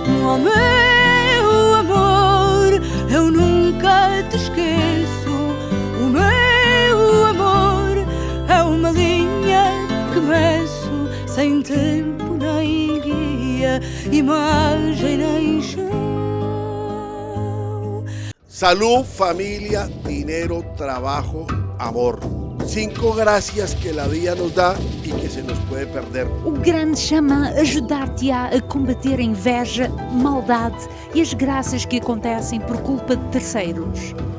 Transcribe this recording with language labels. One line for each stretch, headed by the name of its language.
Portuguese: Oh meu amor, eu nunca te esqueço. O meu amor é uma linha que meço, sem tempo nem guia, imagem nem chão.
Spanish: Salud, familia, dinero, trabajo, amor. 5 gracias que la vida nos da y que se nos puede perder.
Portuguese: O grande chama ajudar-te-á a combater a inveja, maldade e as graças que acontecem por culpa de terceiros.